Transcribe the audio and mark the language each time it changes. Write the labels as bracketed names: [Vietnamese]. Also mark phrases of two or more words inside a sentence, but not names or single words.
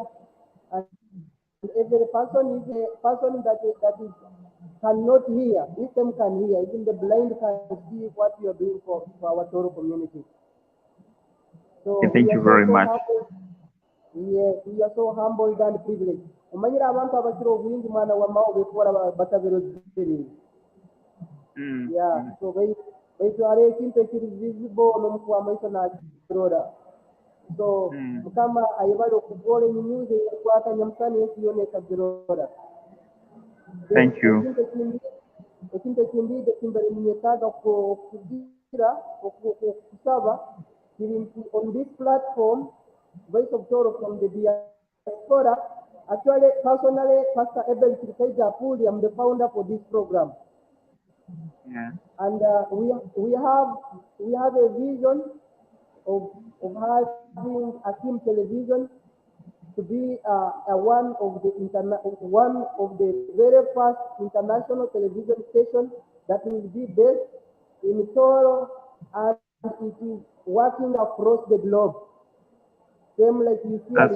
[English] And every person is a person that is cannot hear. This time can hear. Even the blind can see what you are doing for our Tooro community. Yeah, So we thank are you so very so much. humble. Yes, we are so humbled and privileged. [Tooro] Umanyira abantu abakiri obuyingi mwana wa mao bekora bataberozeri. Mm, [English] Yeah, mm. [Tooro] so baitu are ekintu ekiri visible n'omuntu w'amaiso nakirora. [English] So Mm. [Tooro] mukama ayebale okugora enyunyuzi eyakwata nyamusani ensi yona ekagirora. [English] Then Thank you. [Tooro] ekintu ekindi ekimbere ninyetaaga kugira okusaba kiri nti [English] on this platform Voice of Tooro from the Diaspora. Actually, personally, Pastor Eben Kirkaija Apuli, I'm the founder for this program. Yeah. And we have a vision of having a team television to be one of the very first international television stations that will be based in Tooro, and it is working across the globe, same like you see Al